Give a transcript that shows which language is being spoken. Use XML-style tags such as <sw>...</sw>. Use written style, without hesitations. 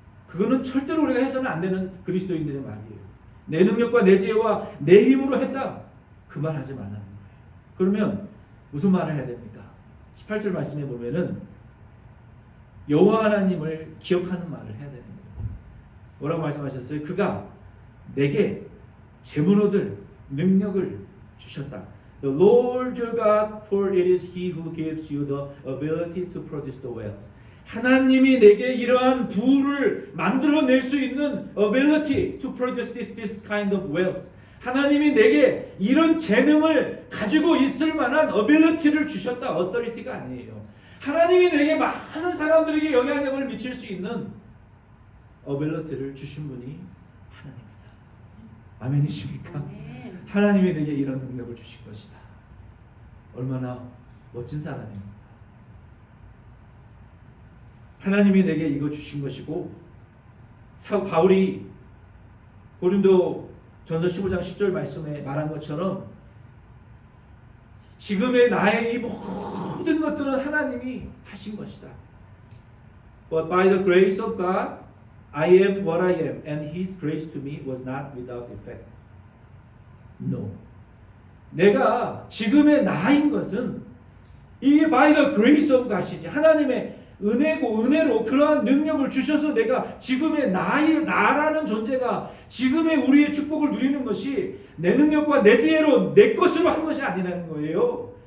<ko>그거는 절대로 우리가 해서는 안 되는 그리스도인들의 말이에요. 내 능력과 내 지혜와 내 힘으로 했다. 그 말 하지 말라는 거예요. 그러면 무슨 말을 해야 됩니까? 18절 말씀에 보면은 여호와 하나님을 기억하는 말을 해야 되는 거예요. 뭐라고 말씀하셨어요? 그가 내게 재물 얻을 능력을 주셨다.</ko> <en>The Lord your God, for it is He who gives you the ability to produce the wealth.</en> <ko>하나님이 내게 이러한 부를 만들어낼 수 있는</ko> <en>ability to produce this kind of wealth.</en> <ko>하나님이 내게 이런 재능을 가지고 있을 만한 ability를 주셨다. authority가 아니에요. 하나님이 내게 많은 사람들에게 영향력을 미칠 수 있는 ability를 주신 분이 하나님입니다. 아멘이십니까? 아멘. 하나님이 내게 이런 능력을 주신 것이다. 얼마나 멋진 사람입니까? 하나님이 내게 이거 주신 것이고, 바울이 고린도 전서 15장 10절 말씀에 말한 것처럼 지금의 나의 이 모든 것들은 하나님이 하신 것이다.</ko> <en>But by the grace of God, I am what I am, and His grace to me was not without effect. No.</en> <ko>내가 지금의 나인 것은 이게</ko> <en>by the grace of God</en> <ko>이지. 하나님의 은혜로 그러한 능력을 주셔서 내가 지금의 나라는 존재가 지금의 우리의 축복을 누리는 것이 내 능력과 내 지혜로 내 것으로 한 것이 아니라는 거예요.</ko>